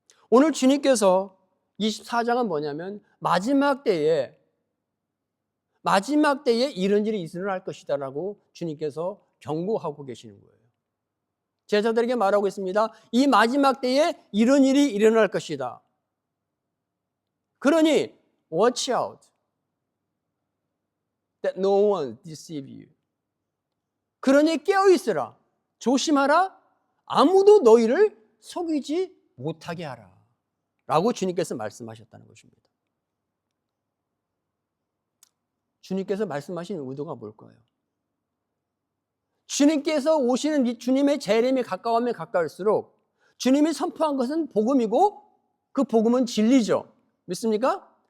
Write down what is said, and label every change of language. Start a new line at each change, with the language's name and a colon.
Korean: 오늘 주님께서 24장은 뭐냐면 마지막 때에 마지막 때에 이런 일이 일어날 것이다 라고 주님께서 경고하고 계시는 거예요. 제자들에게 말하고 있습니다. 이 마지막 때에 이런 일이 일어날 것이다. 그러니
English: watch out that no one deceive you.
Korean: 그러니 깨어있으라. 조심하라. 아무도 너희를 속이지 못하게 하라. 라고 주님께서 말씀하셨다는 것입니다. 주님께서 말씀하신 의도가 뭘까요? 주님께서 오시는 이 주님의 재림이 가까우면 가까울수록 주님이 선포한 것은 복음이고 그 복음은 진리죠. 믿습니까?